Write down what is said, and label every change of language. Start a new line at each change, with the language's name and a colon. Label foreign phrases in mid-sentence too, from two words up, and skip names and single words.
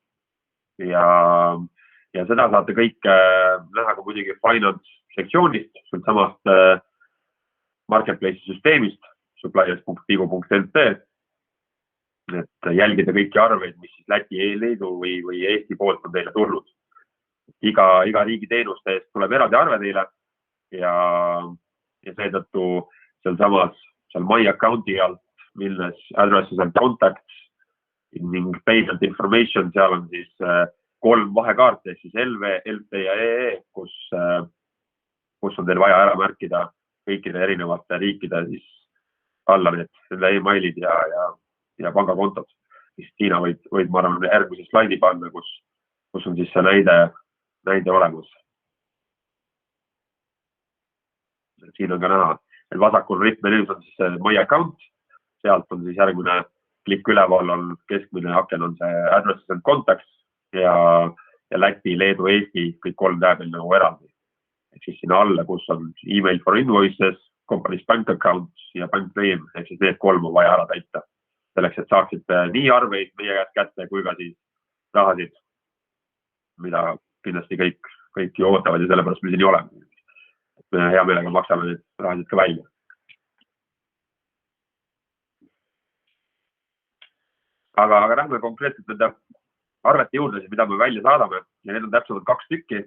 Estonian: Ja seda saate kõik näha ka muidugi finance sektsioonist, samast marketplace'i süsteemist, suppliers.figo.nt, et jälgida kõiki arveid, mis siis Läti, Leedu või Eesti poolt on teile tulnud. Iga riigi teenuste eest tuleb eraldi arve teile ja seetõttu seal
English: My Accounti
Estonian: alt, milles
English: addresses and contacts
Estonian: ning
English: payment information,
Estonian: seal on siis 3 vahekaarte, siis LV, LT ja EE, kus on teil vaja ära märkida kõikide erinevate riikide siis alla need e-mailid ja pangakontod. Tiina võid ma arvan järgmise slaidi panna, kus on siis see näide olemas. Siin on ka näha, et vasakul rippmenüüs on siis
English: My Account,
Estonian: sealt on siis järgmine klikk üleval on keskmine aken on see
English: addresses and contacts
Estonian: ja Läti, Leedu, Eesti, kõik 3 tääbel nagu eraldi. Ehk siis sinna alla, kus on
English: email for invoices, company's bank accounts
Estonian: ja
English: bank name,
Estonian: ehk siis need 3 on vaja ära täita. Selleks, et saaksite nii arveid meie käest kätte kui ka siis rahasid, mida kindlasti kõik ju ootavad ja sellepärast me siin ei ole. Me hea meelega maksame need rahasid ka välja. Aga lähme konkreetselt nende arvete juurde, mida me välja saadame ja need on täpsemalt 2 tükki.